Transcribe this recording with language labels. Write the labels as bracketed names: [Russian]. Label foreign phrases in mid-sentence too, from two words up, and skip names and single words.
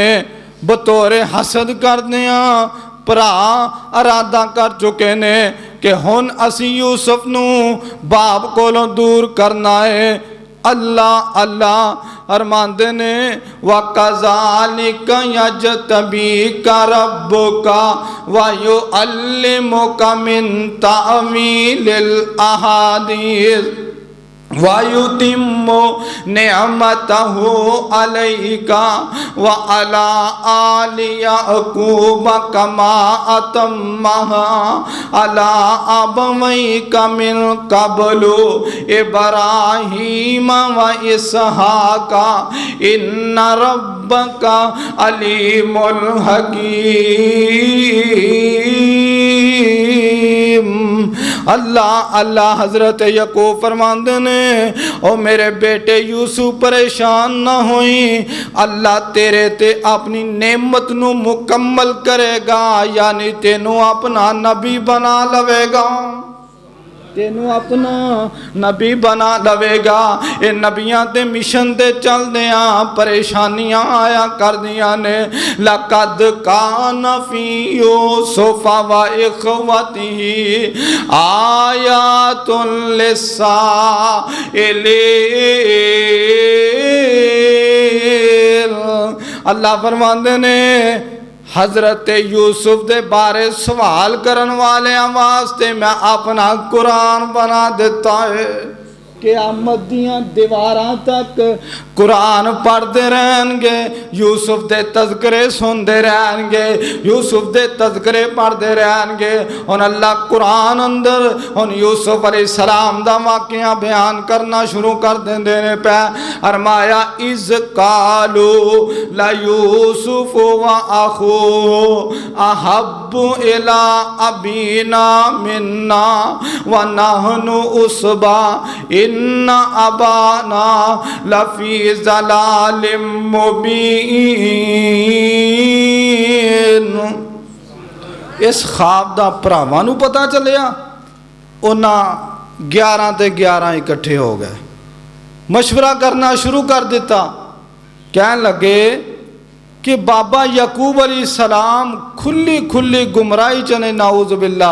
[Punjabi] بطورِ حسد کردے آ بھرا ارادہ کر چکے نے کہ ہن اسی یوسف نوں باپ کولوں دور کرنا ہے. اللہ اللہ ارماندے نے [Arabic] وكذلك يجتبيك ربك ويعلمك من تأويل الأحاديث ويتم نعمته عليك وعلى آل يعقوب كما أتمها على أبويك من قبل إبراهيم وإسحاق إن ربك عليم حكيم. [Punjabi] اللہ اللہ حضرت یعقوب فرماندے نے او میرے بیٹے یوسف پریشان نہ ہوئی، اللہ تیرے تے اپنی نعمت نوں مکمل کرے گا، یعنی تینوں اپنا نبی بنا لوے گا، تینوں اپنا نبی بنا لوے گا. یہ نبیاں تے مشن تے چلدیاں پریشانیاں آیا کردیاں نے. [Arabic] لقد كان في يوسف وإخوته آيات للسائلين. [Punjabi] اللہ فرماندے نے حضرت یوسف دے بارے سوال کرن والے واسطے میں اپنا قرآن بنا دیتا ہے. قیامت دیاں دیواراں تک قرآن پڑھتے رہیں گے، یوسف دے تذکرے سنتے رہیں گے، یوسف دے تذکرے پڑھتے رہیں گے. ہن اللہ قرآن اندر ہن یوسف علیہ السلام دا واقعہ بیان کرنا شروع کر دیندے نے پئے. [Arabic] فرمایا إذ قالوا ليوسف وأخوه أحب إلى أبينا منا ونحن عصبة إن أبانا لفي ضلال مبين. [Punjabi] اس خواب دا بھراواں نوں پتا چلیا، اوہناں 11 تے 11 اکٹھے ہو گئے، مشورہ کرنا شروع کر دتا. کہن لگے کہ بابا یعقوب علیہ السلام کھلی کھلی گمراہی چ نے, [Arabic] نعوذ بالله.